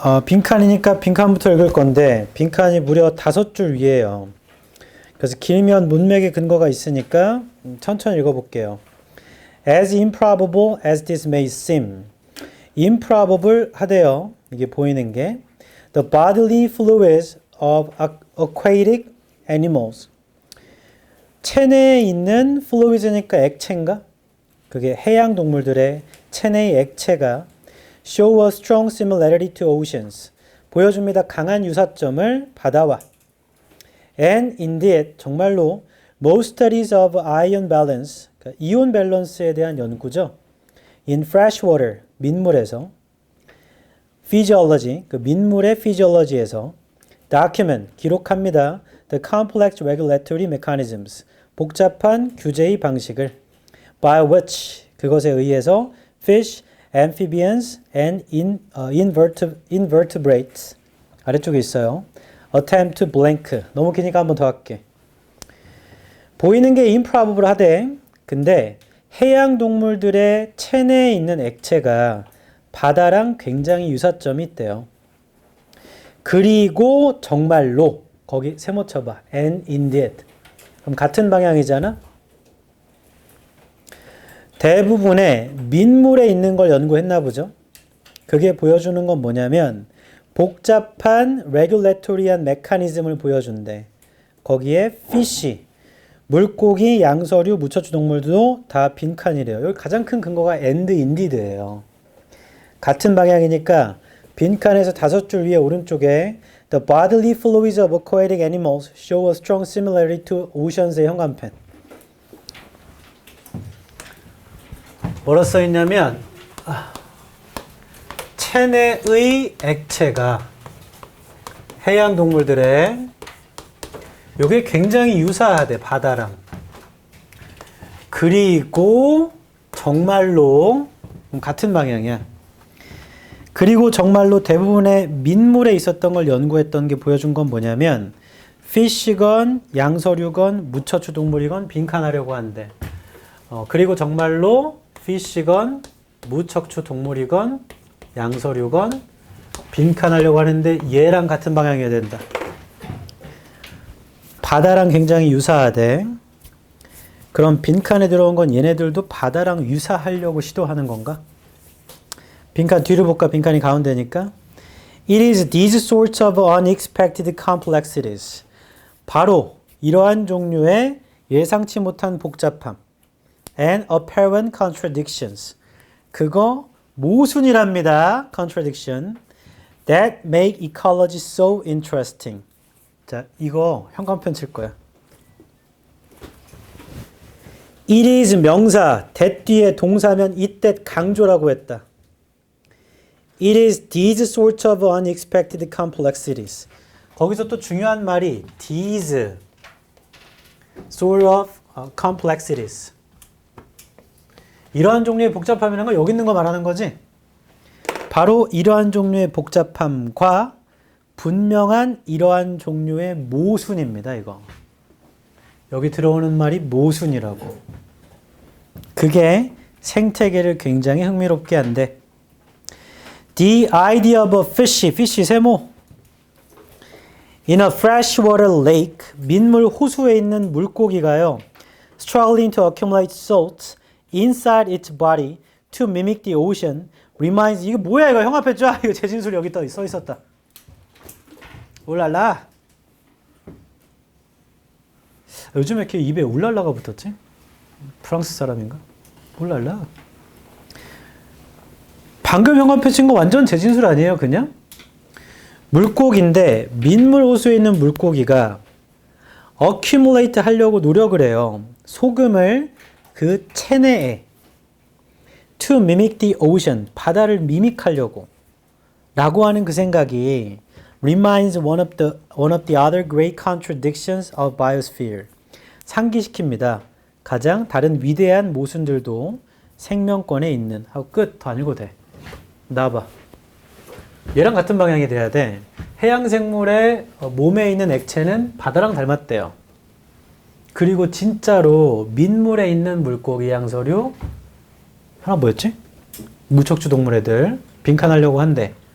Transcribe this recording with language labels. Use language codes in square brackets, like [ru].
[ko] 빈칸이니까 빈칸부터 읽을 건데 빈칸이 무려 5줄 위에요. 그래서 길면 문맥의 근거가 있으니까 천천히 읽어볼게요. [en] As improbable as this may seem. [ko] improbable 하대요. 이게 보이는 게 [en] the bodily fluids of aquatic animals. [ko] 체내에 있는 fluids니까 액체인가? 그게 해양 동물들의 체내의 액체가 [en] show a strong similarity to oceans. [ko] 보여줍니다. 강한 유사점을 바다와. [en] And indeed, [ko] 정말로 [en] most studies of ion balance, [ko] 그러니까 이온 밸런스에 대한 연구죠. [en] In freshwater, [ko] 민물에서. physiology, 그 민물의 physiology에서 document, 기록합니다. [en] The complex regulatory mechanisms, [ko] 복잡한 규제의 방식을 [en] by which, [ko] 그것에 의해서 [en] fish, amphibians and invertebrates [ko] 아래쪽에 있어요. [en] attempt to blank. [ko] 너무 기니까 한 번 더 할게. 보이는 게 improbable 하대. 근데 해양 동물들의 체내에 있는 액체가 바다랑 굉장히 유사점이 있대요. 그리고 정말로 거기 세모 쳐봐. [en] and indeed. [ko] 그럼 같은 방향이잖아. 대부분의 민물에 있는 걸 연구했나 보죠. 그게 보여주는 건 뭐냐면 복잡한 레귤레토리한 메커니즘을 보여준대. 거기에 fish, 물고기, 양서류, 무척추 동물도 다 빈칸이래요. 여기 가장 큰 근거가 and indeed예요. 같은 방향이니까 빈칸에서 5줄 위에 오른쪽에 [en] The bodily fluids of aquatic animals show a strong similarity to oceans의 형광펜. [ko] 뭐라 써있냐면 체내의 액체가 해양 동물들의 요게 굉장히 유사하대 바다랑. 그리고 정말로 같은 방향이야. 그리고 정말로 대부분의 민물에 있었던 걸 연구했던 게 보여준 건 뭐냐면 피쉬건 양서류건 무척추 동물이건 빈칸하려고 한대. 그리고 정말로 피쉬건 무척추 동물이건 양서류건 빈칸하려고 하는데 얘랑 같은 방향이어야 된다. 바다랑 굉장히 유사하대. 그럼 빈칸에 들어온 건 얘네들도 바다랑 유사하려고 시도하는 건가? 빈칸 뒤를 볼까? 빈칸이 가운데니까. [en] It is these sorts of unexpected complexities. [ko] 바로 이러한 종류의 예상치 못한 복잡함. [en] And apparent contradictions. [ko] 그거 모순이랍니다. [en] contradiction. That make ecology so interesting. [ko] 자, 이거 형광펜 칠 거야. It is 명사, that 뒤에 동사면 이때 강조라고 했다. [en] It is these sorts of unexpected complexities. [ko] 거기서 또 중요한 말이 these sort of complexities. 이러한 종류의 복잡함이라는 건 여기 있는 거 말하는 거지. 바로 이러한 종류의 복잡함과 분명한 이러한 종류의 모순입니다. 이거. 여기 들어오는 말이 모순이라고. 그게 생태계를 굉장히 흥미롭게 한대. [en] The idea of a fish 세모. In a freshwater lake, [ko] 민물 호수에 있는 물고기가요. [en] Struggling to accumulate salt inside its body to mimic the ocean reminds. [ko] 이거 뭐야 이거 형 앞에 쫙 이거 재진술 여기 써 있었다. 울랄라. 요즘에 이렇게 입에 울랄라가 붙었지? 프랑스 사람인가? 울랄라. 방금 형 앞에 친 거 완전 재진술 아니에요 그냥? 물고기인데 민물 호수에 있는 물고기가 accumulate 하려고 노력을 해요. 소금을 그 체내에 [en] to mimic the ocean, [ko] 바다를 미믹하려고 라고 하는 그 생각이 [en] reminds one of the other great contradictions of biosphere. [ko] 상기시킵니다. 가장 다른 위대한 모순들도 생명권에 있는. 하고 끝. 더 안 읽어도 돼. 나와봐. 얘랑 같은 방향이 돼야 돼. 해양 생물의 몸에 있는 액체는 바다랑 닮았대요. 그리고 진짜로 민물에 있는 물고기, 양서류 하나 뭐였지? 무척추 동물 애들 빈칸하려고 한대.